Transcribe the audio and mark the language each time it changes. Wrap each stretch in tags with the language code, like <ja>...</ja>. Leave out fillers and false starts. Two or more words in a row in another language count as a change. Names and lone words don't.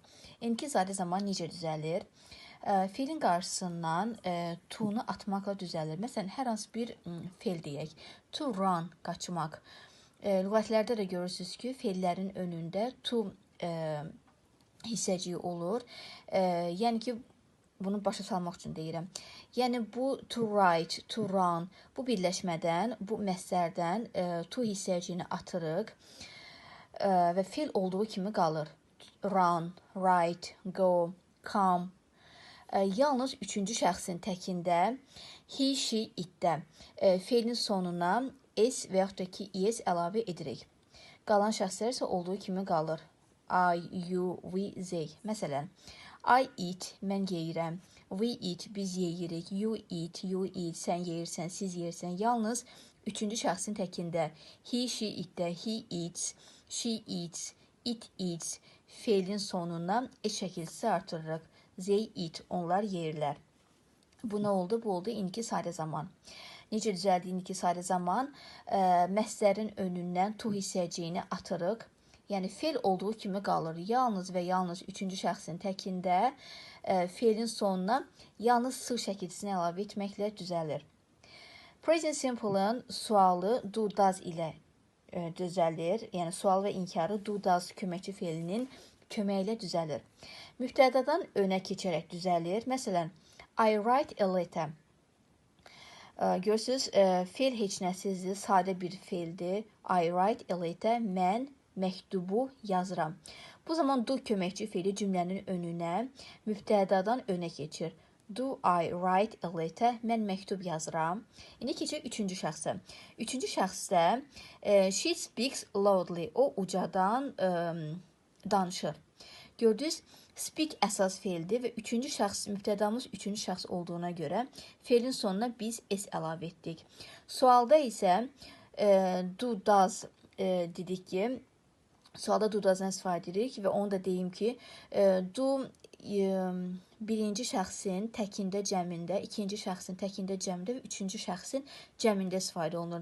<az>İndiki sadə zaman necə düzəlir? Fiilin qarşısından to-nu atmaqla düzəlir. Məsələn, hər hansı bir feil deyək.</az> <en>To run, qaçmaq.</en> <az>Lüğətlərdə də görürsünüz ki, feillərin önündə to hissəciyi olur. Yəni ki, bunu başa salmaq üçün deyirəm. Yəni bu</az> <en>to write, to run,</en> <az>bu birləşmədən, bu məslərdən to hissəciyini atırıq və feil olduğu kimi qalır.</az> <en>Run, write, go, come.</en> <az>Yalnız üçüncü şəxsin təkində</az> <en>he, she,</en> <az>itdə feilin sonuna s və yaxud da ki, es əlavə edirik. Qalan şəxslər isə olduğu kimi qalır.</az> <en>I, you, we, they. Məsələn, I eat,</en> <az>mən yeyirəm.</az> <en>We eat,</en> <az>biz yeyirik.</az> <en>You eat,</en> <az>sən yeyirsən, siz yeyirsən. Yalnız üçüncü şəxsin təkində</az> <en>he, she,</en> <az>itdə</az> <en>he eats, she eats, it eats</en> <az>feilin sonuna s şəkilçisi artırırıq.</az> <en>They eat,</en> <az>onlar yeyirlər. Bu nə oldu? Bu oldu indiki sadə zaman. Necə düzəldi indiki sadə zaman? Məslərin önündən to hissəciyini atırıq. Yəni, feil olduğu kimi qalır. Yalnız və yalnız üçüncü şəxsin təkində feilin sonuna yalnız s şəkilçisini əlavə etməklə düzəlir.</az> <en>Present simple-</en> <az>ın sualı</az> <en>do, does</en> <az>ilə düzəlir. Yəni, sual və inkarı</az> <en>do, does</en> <az>köməkçi feilinin köməyi ilə düzəlir. Mübtədadan önə keçərək düzəlir. Məsələn,</az> <en>I write a letter.</en> <az>Görürsünüz, feil heç nəsizdir, sadə bir feildir.</az> <en>I write a letter,</en> <az>mən məktubu yazıram. Bu zaman do köməkçi feili cümlənin önünə, mübtədadan önə keçir.</az> <en>Do I write a letter,</en> <az>mən məktub yazıram. İndi keçək üçüncü şəxsə. Üçüncü şəxsdə</az> <en>she speaks loudly,</en> <az>o ucadan danışır. Gördünüz, speak əsas feildir və üçüncü şəxs, mübtədamız üçüncü şəxs olduğuna görə feilin sonuna biz s əlavə etdik. Sualda isə</az> <en>do, does</en> <az>dedik ki, sualda</az> <en>do, does-</en> <az>dan istifadə edirik və onu da deyim ki, do birinci şəxsin təkində cəmində, ikinci şəxsin təkində cəmində və üçüncü şəxsin cəmində istifadə olunur.</az>